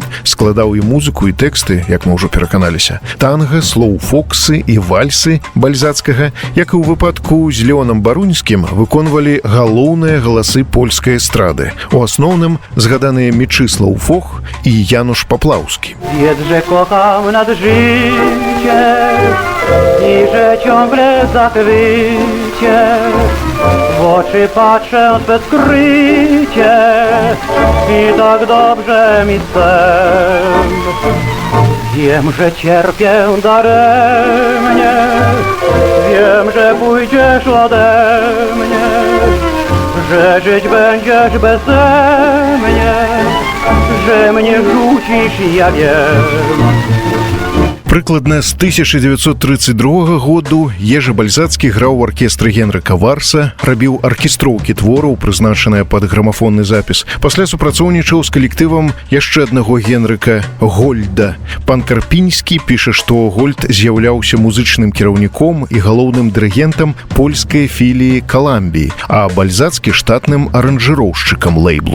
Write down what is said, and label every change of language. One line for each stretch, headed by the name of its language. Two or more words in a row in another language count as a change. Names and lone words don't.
Belarusian: Складаў і музыку, і тэксты, як мы ўжо пераканаліся. Танга, слоу-фоксы і вальсы Бальзацкага, як і ў выпадку з Леонам Барунскім, выконвалі галоўныя галасы польскай эстрады. У асноўным згаданыя Мічыслаў Фох і Януш Паплаўскі.
Polish: Wiedz, że kocham nad życie i że ciągle zachwycie w oczy patrzę bez skrycie i tak dobrze mi z tem. Wiem, że cierpię daremnie, wiem, że pójdziesz ode mnie, że żyć będziesz beze mnie, że mnie rzucisz, ja wiem.
Belarusian: Прыкладна з 1932 году Ежы Бальзацкі граў у аркестры Генрыка Варса, рабіў аркестроўкі твораў, прызначаныя пад грамафонны запіс. Пасля супрацоўнічаў з калектывам яшчэ аднаго Генрыка Гольда. Пан Карпінскі піша, што Гольд з'яўляўся музычным кіраўніком і галоўным дырыгентам польскай філіі Каламбіі, а Бальзацкі штатным аранжыроўшчыкам лейблу.